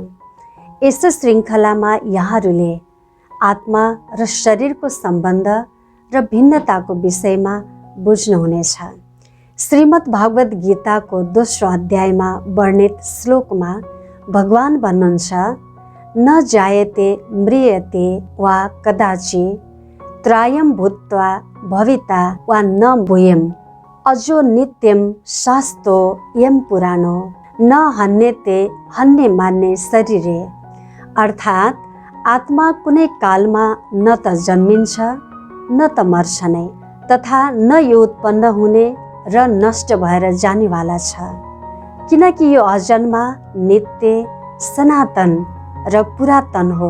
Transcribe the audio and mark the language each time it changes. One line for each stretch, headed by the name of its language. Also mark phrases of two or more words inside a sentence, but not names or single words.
Nepali: यस श्रृङ्खलामा यहाँहरूले आत्मा र शरीरको सम्बन्ध र भिन्नताको विषयमा बुझ्नुहुनेछ। श्रीमद् भागवत गीताको दोस्रो अध्यायमा वर्णित श्लोकमा भगवान भन्नुहुन्छ,
Sanskrit: न जायते म्रियते वा कदाचि त्रायं भूत्वा भविता वा न भूयम् अजो नित्यं शास्तो यम पुरानो न हन्यते हन्ने मान्ने शरीरे।
Nepali: अर्थात् आत्मा कुनै कालमा न त जन्मिन्छ न त मर्छ नै, तथा न यो उत्पन्न हुने र नष्ट भएर जानेवाला छ, किनकि यो अजन्मा, नित्य, सनातन र पुरातन हो।